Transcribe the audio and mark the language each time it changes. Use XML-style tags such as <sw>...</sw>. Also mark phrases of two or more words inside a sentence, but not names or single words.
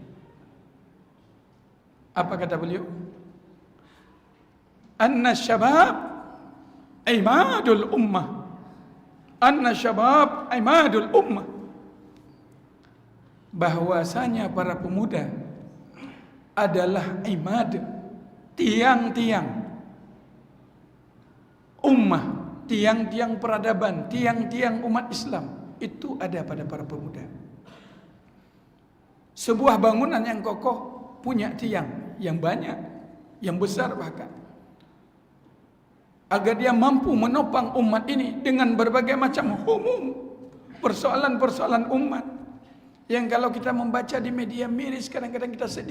<id>Apa kata beliau?</id> <ar>أن الشباب عماد الأمة. أن الشباب عماد الأمة.</ar> <id>Bahwasanya para pemuda adalah imad, tiang-tiang ummah, tiang-tiang peradaban, tiang-tiang umat Islam. Itu ada pada para pemuda. Sebuah bangunan yang kokoh punya tiang yang banyak, yang besar bahkan. Agar dia mampu menopang umat ini dengan berbagai macam umum persoalan-persoalan umat yang kalau kita membaca di media miris kadang-kadang kita sedih.</id>